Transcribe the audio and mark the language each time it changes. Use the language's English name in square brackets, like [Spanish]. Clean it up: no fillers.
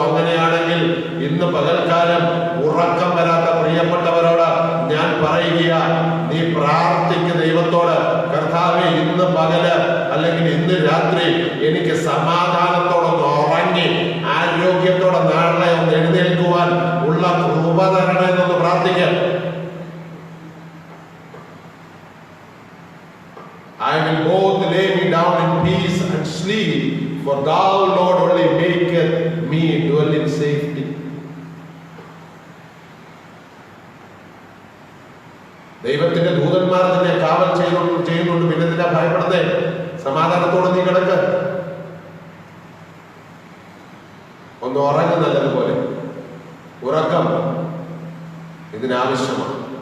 [Malayalam] അങ്ങനെയാണെങ്കിൽ ഇന്ന് പകൽക്കാലം ഉറക്കം വരാത്ത പ്രിയപ്പെട്ടവരോട് ഞാൻ പറയുക, നീ പ്രാർത്ഥിക്ക് ദൈവത്തോട്, കർത്താവേ ഇന്ന് പകല് അല്ലെങ്കിൽ ഇന്ന് രാത്രി എനിക്ക് സമാധാനത്തോടൊന്ന് ഉറങ്ങി ആരോഗ്യത്തോടെ നാളെ ഒന്ന് എഴുന്നേൽക്കുവാൻ ഉള്ള കൃപ തരണമെന്നൊന്ന് പ്രാർത്ഥിക്കാം. [English] I will both lay me down in peace and sleep, for thou, Lord, only maketh me dwell in safety. [Malayalam] ദൈവത്തിന്റെ ദൂതന്മാർ തന്നെ കാവൽ ചെയ്യുന്നുണ്ട്, പിന്നെ എന്തിനാ ഭയപ്പെടുന്നേ? സമാധാനത്തോടെ നീ കിടക്ക്, ഒന്ന് ഉറങ്ങും നല്ലതുപോലെ. ഉറക്കം ഇതിനാവശ്യമാണ്.